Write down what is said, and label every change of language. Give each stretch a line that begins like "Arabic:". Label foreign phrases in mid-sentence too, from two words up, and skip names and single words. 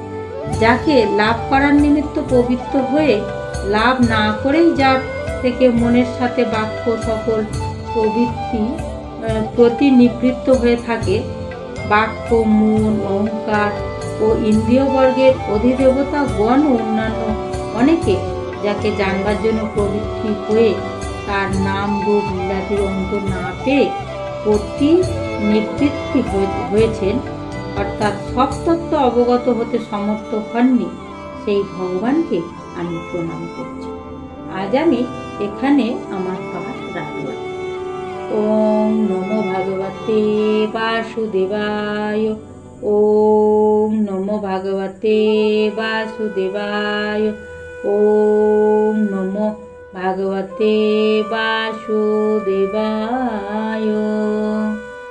Bangla: যাকে লাভ করার নিমিত্ত পবিত্র হয়ে লাভ না করেই যার থেকে মনের সাথে বাক্য সকল প্রবৃত্তি প্রতিনিবৃত্ত হয়ে থাকে, বাক্য, মন, অহংকার ও ইন্দ্রিয়বর্গের অধিদেবতা গণ ও অন্যান্য অনেকে যাকে জানবার জন্য প্রবৃত্তি হয়ে তার নাম রূপ লীলাদির অন্ত না পেয়ে প্রতিনিবৃত্তি হয়েছেন, অর্থাৎ সব তত্ত্ব অবগত হতে সমর্থ হননি, সেই ভগবানকে আমি প্রণাম করছি। আজ আমি এখানে আমার পাঠ রাখলাম।
Sanskrit: ওম নমো ভগবতে বাসুদেবায়। ওম নমো ভগবতে বাসুদেবায়। ওম নমো ভগবতে বাসুদেবায়।